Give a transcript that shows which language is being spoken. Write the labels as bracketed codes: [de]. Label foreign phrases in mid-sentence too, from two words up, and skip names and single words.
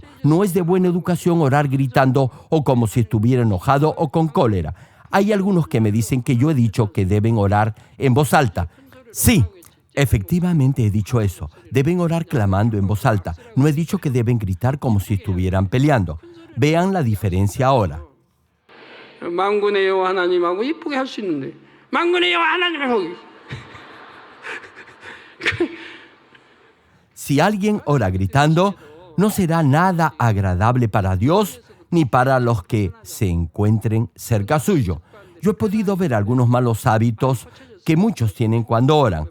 [es] No es de buena educación orar gritando o como si estuviera enojado o con cólera. Hay algunos que me dicen que yo he dicho que deben orar en voz alta. Sí, efectivamente he dicho eso. Deben orar clamando en voz alta. No he dicho que deben gritar como si estuvieran peleando. Vean la diferencia ahora. [ko] 만군의 여호와 하나님하고 이쁘게 할 수 있는데 만군의 여호와 하나님하고 [es] Si alguien ora gritando, no será nada agradable para Dios ni para los que se encuentren cerca suyo. Yo he podido ver algunos malos hábitos que muchos tienen cuando oran.